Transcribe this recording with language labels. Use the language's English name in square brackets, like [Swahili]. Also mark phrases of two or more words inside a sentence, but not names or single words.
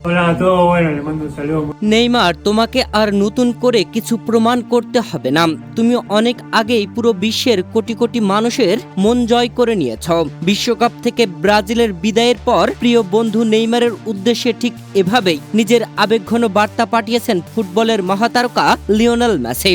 [Spanish] Hola a todos, bueno, les mando un saludo. [Bangla] নেইমার, তোমাকে আর নতুন করে কিছু প্রমাণ করতে হবে না। তুমি অনেক আগেই পুরো বিশ্বের কোটি কোটি মানুষের মন জয় করে নিয়েছ। বিশ্বকাপ থেকে ব্রাজিলের বিদায়ের পর প্রিয় বন্ধু নেইমারের উদ্দেশ্যে ঠিক এভাবেই নিজের আবেগঘন বার্তা পাঠিয়েছেন ফুটবলের মহাতারকা লিওনেল মেসি।